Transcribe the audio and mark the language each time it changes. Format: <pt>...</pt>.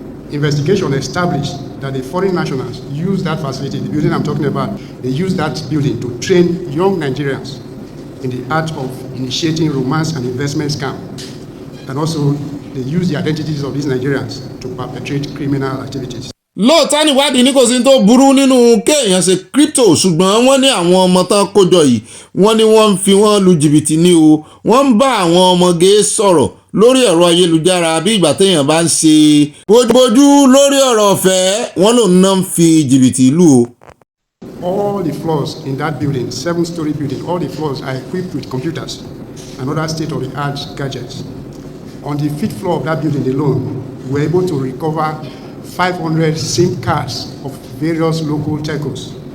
<en>Investigation established that the foreign nationals used that facility, the building I'm talking about, they used that building to train young Nigerians in the art of initiating romance and investment scam. And also, they use the identities of these Nigerians to perpetrate criminal activities.</en> <yo>lóòótọ́ níwádìí ní kò sí tó burú nínú kéèyàn ṣe crypto ṣùgbọ́n wọ́n ní àwọn ọmọ tán kójọ yìí wọ́n ní wọ́n ń fi wọ́n lu jìbìtì ní o wọ́n ń bá àwọn ọmọge sọ̀rọ̀ lórí ẹ̀rọ ayélujára bí ìgbà téèyàn bá ń ṣe bójúbójú lórí ọ̀rọ̀ ọ̀fẹ́ wọ́n lòun náà ń fi jìbìtì lù o.</yo> <en>All the floors in that building, 7-story building, all the floors are equipped with computers and other state-of-the-art gadgets. On the 5th floor of that building alone, we were able to recover 500 SIM cards of various local telcos.</en>